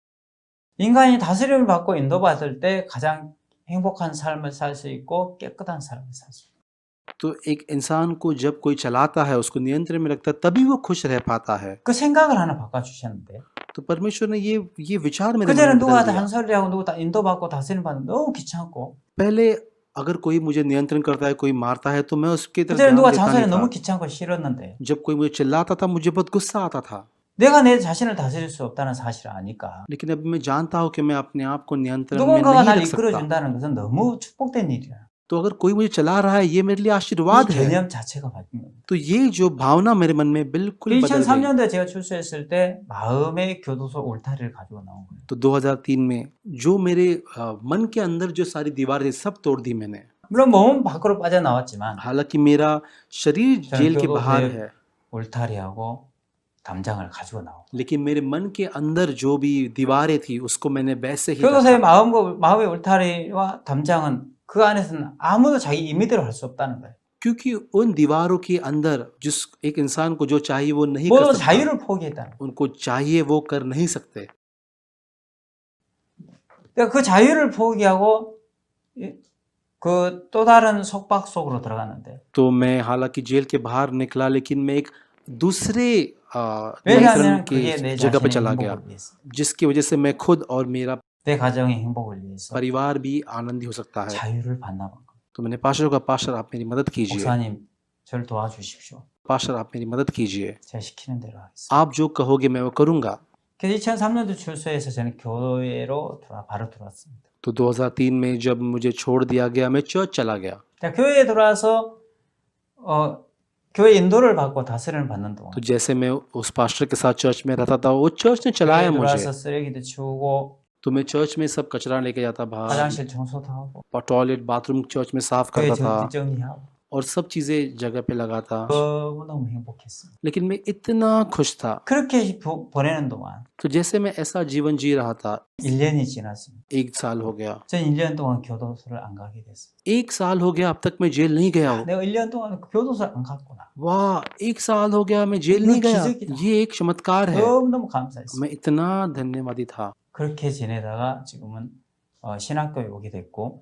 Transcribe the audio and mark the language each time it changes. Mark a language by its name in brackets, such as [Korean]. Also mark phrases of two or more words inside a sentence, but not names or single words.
[Korean] 인간이 다스림을 받고 인도받을 때 가장 행복한 삶을 살 수 있고 깨끗한 삶을 살 수 있고 [Hindi] तो एक इंसान को जब कोई चलाता है, उसको नियंत्रण में रखता है, तभी वो खुश रह पाता है। [Korean] 그 생각을 하나 바꿔주셨는데 [Hindi] तो परमेश्वर ने ये विचार मेरे मन [Korean] 그전에는 [Hindi] में बदल [Korean] 누구한테 [Hindi] दिया। [Korean] 한 소리하고 누구 다 인도받고 다스림 받는 너무 귀찮고 [Hindi] पहले अगर कोई मुझे नियंत्रण करता है, कोई मारता है, तो मैं उसकी तरफ [Korean] 그전에 [Hindi] ध्यान [Korean] 누가 [Hindi] देता [Korean] 잔소리 [Hindi] नहीं [Korean] 너무 [Hindi] था। [Korean] 귀찮고 싫었는데 [Hindi] जब कोई मुझे चिल्लाता था, मुझे बहुत गुस्सा आता था। [Korean] 내가 내 자신을 다스릴 수 없다는 사실을 아니까 [Hindi] लेकिन अब मैं जानता हूँ कि मैं अपने आप को नियंत्रण में [Korean] 누군가가 [Hindi] नहीं [Korean] 나를 [Hindi] रख सकता। [Korean] 이끌어준다는 것은 너무 축복된 일이야. [Hindi] तो अगर कोई मुझे चला रहा है, ये मेरे लिए [Korean] 이 [Hindi] आशीर्वाद है। [Korean] 개념 자체가 바뀐 겁니다. [Hindi] तो ये जो भावना मेरे मन में बिल्कुल बदल गई। [Korean] 2003년도에 제가 출소했을 때 마음의 교도소 울타리를 가지고 나온 거예요. [Hindi] तो 2003 में जो मेरे मन के अंदर जो सारी दीवारें थी, सब तोड़ दी मैंने। [Korean] 물론 몸은 밖으로 빠져나왔지만 [Hindi] हालांकि मेरा शरीर [Korean] 저는 [Hindi] जेल के बाहर [Korean] 교도소의 [Hindi] है, [Korean] 울타리하고 담장을 가지고 나오고 [Hindi] लेकिन मेरे मन के अंदर जो भी दीवारें थी उसको मैंने वैसे ही [Korean] 교도소의 [Hindi] रखा। [Korean] 마음의 울타리와 담장은 그 안에서는 아무도 자기 임의대로 할 수 없다는 거예요. [Hindi] क्योंकि उन दीवारों के अंदर जिस एक इंसान को जो चाहिए वो नहीं कर [Korean] 모든 [Hindi] सकता, [Korean] 자유를 포기했다는 거예요. [Hindi] उनको चाहिए वो कर नहीं सकते। [Korean] 그러니까 그 자유를 포기하고 그 또 다른 속박 속으로 들어갔는데 [Hindi] तो मैं हालांकि जेल के बाहर निकला, लेकिन मैं एक दूसरे नियंत्रण [Korean] 왜냐하면 [Hindi] की [Korean] 그게 내 [Hindi] जगह पे [Korean] 자신의 [Hindi] चला गया, [Korean] 행복을 위해서 [Hindi] जिसकी वजह से मैं खुद और मेरा [Korean] 내 가정의 행복을 위해서 [Hindi] परिवार भी आनंदी हो सकता है। [Korean] 자유를 반납한 겁니다. [Hindi] तो मैंने पास्टर को, पास्टर आप मेरी मदद कीजिए, [Korean] 목사님 저를 도와주십시오. [Hindi] पास्टर आप मेरी मदद कीजिए, [Korean] 제가 시키는 대로 하겠습니다. [Hindi] आप जो कहोगे मैं वो करूँगा। [Korean] 그래서 2003년도 출소해서 저는 교회로 바로 들어왔습니다. [Hindi] तो 2003 में जब मुझे छोड़ दिया गया, मैं चर्च चला गया। [Korean] 교회에 들어와서 교회 인도를 받고 다스림을 받는 동안 [Hindi] तो जैसे मैं उस पास्टर के साथ चर्च में रहता था, वो चर्च ने चलाया [Korean] 교회에 [Hindi] मुझे। [Korean] 들어와서 쓰레기도 치우고 [Hindi] तो मैं चर्च में सब कचरा लेके जाता बाहर, [Korean] 화장실 청소도 하고 [English] toilet bathroom [Hindi] चर्च में साफ [Korean] 교회 [Hindi] करता था [Korean] 정리하고 [Hindi] और सब चीजें जगह पे लगाता। [Korean] 너무너무 행복했습니다. [Hindi] लेकिन मैं इतना खुश था। [Korean] 그렇게 보내는 동안 [Hindi] तो जैसे मैं ऐसा जीवन जी रहा था, [Korean] 1년이 지났습니다. [Hindi] 1 साल हो गया। [Korean] 전 1년 동안 교도소를 안 가게 됐어요. [Hindi] 1 साल हो गया अब तक मैं जेल नहीं गया हूँ। [Korean] 내가 1년 동안 교도소를 안 갔구나. [Hindi] वाह, 1 साल हो गया मैं जेल नहीं गया। ये एक चमत्कार है। [Korean] 너무너무 감사했어요. [Hindi] मैं इतना धन्यवादी था। [Korean] 그렇게 지내다가 지금은 신학교에 오게 됐고